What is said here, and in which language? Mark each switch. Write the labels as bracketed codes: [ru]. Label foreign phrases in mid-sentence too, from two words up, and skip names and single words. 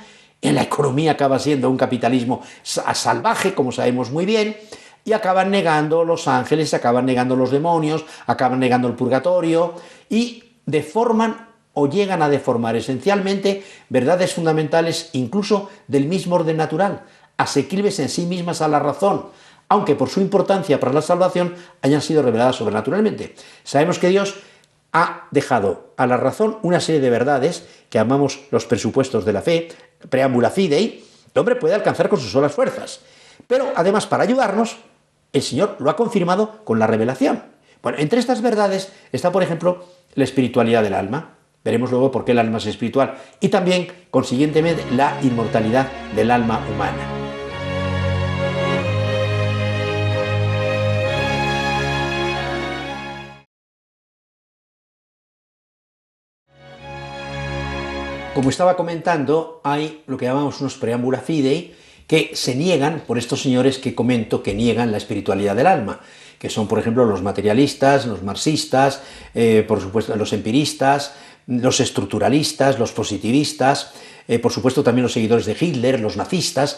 [es] En la economía acaba siendo un capitalismo salvaje, como sabemos muy bien, y acaban negando los ángeles, acaban negando los demonios, acaban negando el purgatorio y deforman o llegan a deformar esencialmente verdades fundamentales incluso del mismo orden natural, asequibles en sí mismas a la razón, aunque por su importancia para la salvación hayan sido reveladas sobrenaturalmente. Sabemos que Dios ha dejado a la razón una serie de verdades que llamamos los presupuestos de la fe, [la] preámbula fidei, [es] el hombre puede alcanzar con sus solas fuerzas. Pero además, para ayudarnos, el Señor lo ha confirmado con la revelación. Bueno, entre estas verdades está, por ejemplo, la espiritualidad del alma. Veremos luego por qué el alma es espiritual. Y también, consiguientemente, la inmortalidad del alma humana. Como estaba comentando, hay lo que llamamos unos [la] preámbula fidei [es] que se niegan por estos señores que comento que niegan la espiritualidad del alma, que son, por ejemplo, los materialistas, los marxistas, por supuesto, los empiristas, los estructuralistas, los positivistas, por supuesto también los seguidores de Hitler, los nazistas.